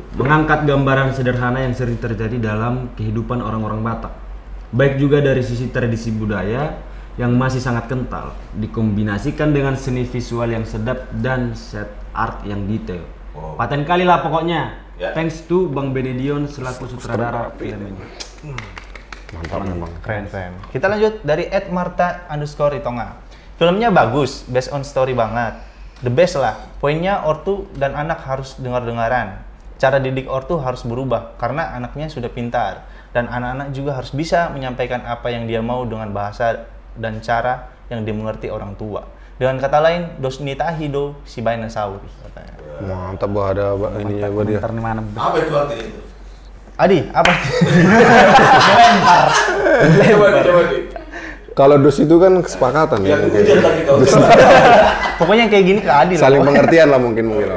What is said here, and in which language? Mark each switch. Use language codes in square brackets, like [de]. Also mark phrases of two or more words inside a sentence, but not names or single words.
[id] Mengangkat gambaran sederhana yang sering terjadi dalam kehidupan orang-orang Batak. Baik juga dari sisi tradisi budaya yang masih sangat kental, dikombinasikan dengan seni visual yang sedap dan [en] set art [id] yang detail. Wow. Paten kali lah pokoknya. Ya. [en] Thanks to [id] Bang Benedion selaku sutradara film ini. Mantap memang. Keren. Kita lanjut dari @marta_itonga. Filmnya bagus, [en] based on story [id] banget. [en] The best [id] lah. Poinnya ortu dan anak harus dengar-dengaran. Cara didik ortu harus berubah karena anaknya sudah pintar dan anak-anak juga harus bisa menyampaikan apa yang dia mau dengan bahasa dan cara yang dimengerti orang tua. Dengan kata lain, [bbc] dos nitahi do si baina sauri katanya. [id] Mantap bah ada ininya buat dia. Ntar di mana? Apa itu artinya itu? Adi, apa? Coba di. Kalau dos itu kan kesepakatan ya. Yang hujan tadi kau. Pokoknya kayak gini ke Adi lah. Saling pengertian lah mungkin lah.